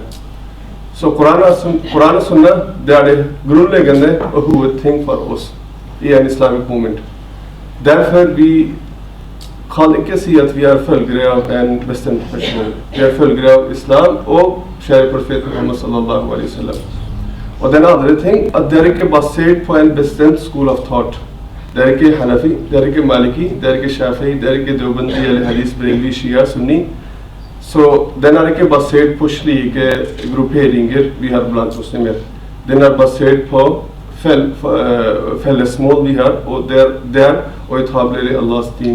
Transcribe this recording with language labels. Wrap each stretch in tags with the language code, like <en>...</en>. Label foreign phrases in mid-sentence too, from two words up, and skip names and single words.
<no>Så Koran og Sunna, det er det grunnleggende og hovedting for oss i en</no> <en>Islamic Movement.</en> <no>Derfor vi kan ikke si at vi er følgere av en bestemt person. Vi er følgere av Islam og kjære profet Muhammad</no> <ar>صلى الله عليه وسلم.</ar> <no>Og den andre ting, at det er ikke basert på en bestemt</no> <en>school of thought.</en> <no>Det er ikke Hanafi, det er ikke Maliki, det er ikke Shafi'i, det er ikke Deobandi eller Hadith, Brelvi, Shia, Sunni. Så den er ikke basert på slike grupperinger vi har blant muslimer. Den er basert på fellesmål vi har, og det er å etablere Allahs din.</no>